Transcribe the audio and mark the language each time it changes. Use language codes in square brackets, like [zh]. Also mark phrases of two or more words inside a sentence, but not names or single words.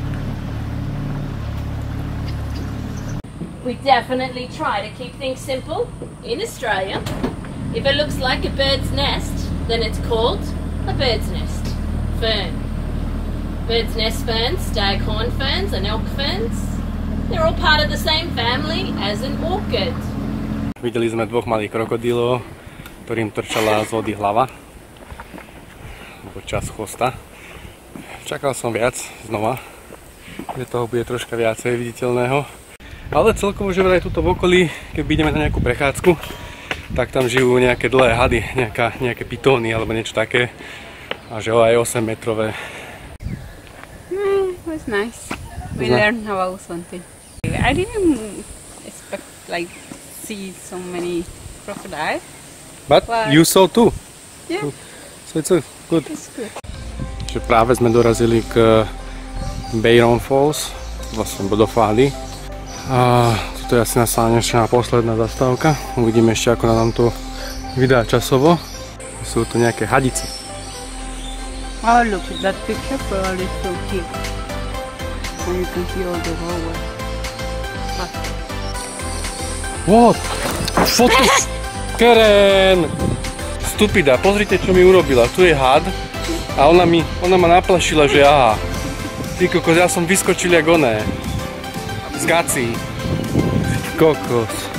[en] We definitely try to keep things simple in Australia. If it looks like a bird's nest, then it's called a bird's nest fern. Bird's nest ferns, staghorn ferns and elk ferns, they're all part of the same family as an orchid. [sk] Videli sme dvoch malých krokodílov, ktorým trčala z vody hlava, alebo časť chvosta. Čakal som viac znova, že toho bude troška viacej viditeľného. Ale celkovo, že vraj tuto v okolí, keď ideme na nejakú prechádzku, tak tam žijú nejaké dlhé hady, nejaké pitóny alebo niečo také. A že aj 8-metrové. [en] It was nice. We learned about something. I didn't expect like see so many crocodiles. But you saw too. Yeah. So it's good. It's good. [sk] Že práve sme dorazili k Byron Falls, vlastne vodopády. A toto je asi naša posledná zastávka. Uvidíme ešte, ako nám to vydá časovo. Sú tu nejaké hadice. [en] Oh, look at that picture, probably so cute. And you can see all the water. What? [sk] Foto! Keren! Stupida, pozrite, čo mi urobila. Tu je had a ona ma naplašila, že aha. Ty kokos, ja som vyskočil jak oné. Z gací. Kokos.